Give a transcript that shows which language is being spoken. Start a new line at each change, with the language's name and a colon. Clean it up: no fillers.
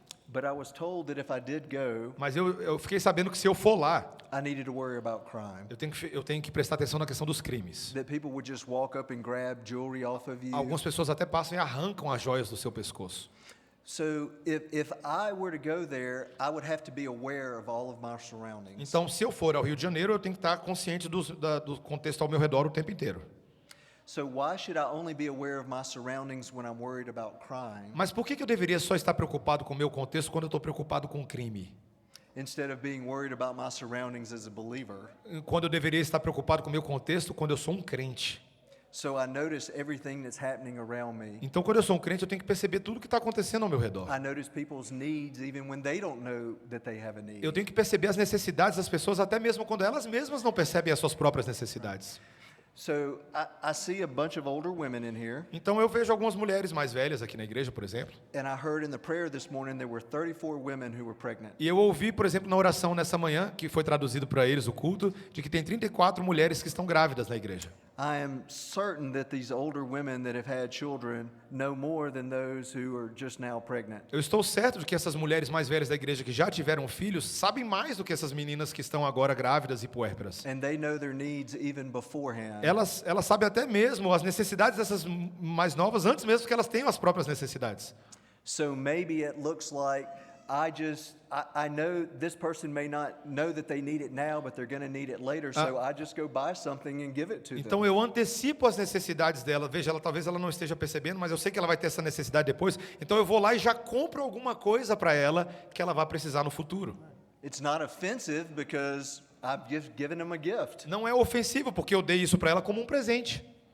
English: but I was told that if I did go,
Portuguese: mas eu fiquei sabendo que se eu for lá,
English: I needed to worry about crime.
Portuguese: eu tenho que prestar atenção na questão dos crimes.
English: That people would just walk up and grab jewelry off of you.
Portuguese: Algumas pessoas até passam e arrancam as joias do seu pescoço.
English: So, if I were to go there, I would have to be aware of all of my surroundings.
Portuguese: Então, se eu for ao Rio de Janeiro, eu tenho que estar consciente do contexto ao meu redor o tempo inteiro.
English: So why should I only be aware of my surroundings when I'm worried about crime,
Portuguese: Mas por que eu deveria só estar preocupado com o meu contexto quando eu estou preocupado com o crime?
English: instead of being worried about my surroundings as a believer?
Portuguese: Quando eu deveria estar preocupado com o meu contexto quando eu sou um crente?
English: So I notice everything that's happening around me.
Portuguese: Então, quando eu sou um crente, eu tenho que perceber tudo que está acontecendo ao meu redor.
English: I notice people's needs even when they don't know that they have a need.
Portuguese: Eu tenho que perceber as necessidades das pessoas, até mesmo quando elas mesmas não percebem as suas próprias necessidades.
English: So I see a bunch of older women in here,
Portuguese: Então, eu vejo algumas mulheres mais velhas aqui na igreja, por exemplo.
English: and I heard in the prayer this morning there were 34 women who were pregnant.
Portuguese: E eu ouvi, por exemplo, na oração nessa manhã, que foi traduzido para eles o culto, de que tem 34 mulheres que estão grávidas na igreja.
English: I am certain that these older women that have had children know more than those who are just now pregnant.
Portuguese: Eu estou certo de que essas mulheres mais velhas da igreja que já tiveram filhos sabem mais do que essas meninas que estão agora grávidas e puérperas.
English: And they know their needs even beforehand.
Portuguese: Elas sabem até mesmo as necessidades dessas mais novas antes mesmo que elas tenham as próprias necessidades.
English: So maybe it looks like I know this person may not know that they need it now, but they're going to need it later, so I just go buy something and give it to them.
Portuguese: Então eu antecipo as necessidades dela. Veja, talvez ela não esteja percebendo, mas eu sei que ela vai ter essa necessidade depois. Então eu vou lá e já compro alguma coisa para ela que ela vai precisar no futuro.
English: It's not offensive because I've just given them a gift.
Portuguese: Não é ofensivo porque eu dei isso para ela como um presente.